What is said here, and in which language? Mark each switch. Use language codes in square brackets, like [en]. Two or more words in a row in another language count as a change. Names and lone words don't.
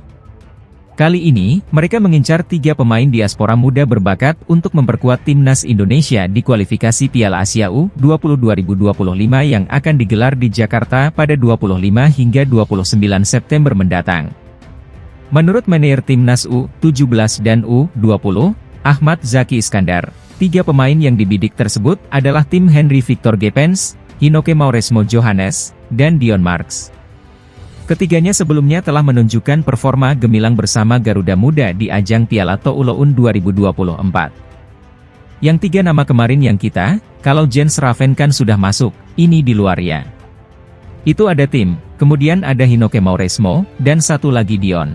[id] Kali ini, mereka mengincar 3 pemain diaspora muda berbakat untuk memperkuat timnas Indonesia di kualifikasi Piala Asia U20 2025 yang akan digelar di Jakarta pada 25 hingga 29 September mendatang. Menurut manajer timnas U17 dan U20, Ahmad Zaki Iskandar, 3 pemain yang dibidik tersebut adalah tim Henry Victor Gepens, Hinoke Mauresmo Johannes, dan Dion Marks. Ketiganya sebelumnya telah menunjukkan performa gemilang bersama Garuda Muda di ajang Piala Toulaun 2024. Yang 3 nama kemarin yang kalau Jens Raven kan sudah masuk, ini di luarnya. Itu ada tim, kemudian ada Hinoke Mauresmo, dan satu lagi Dion.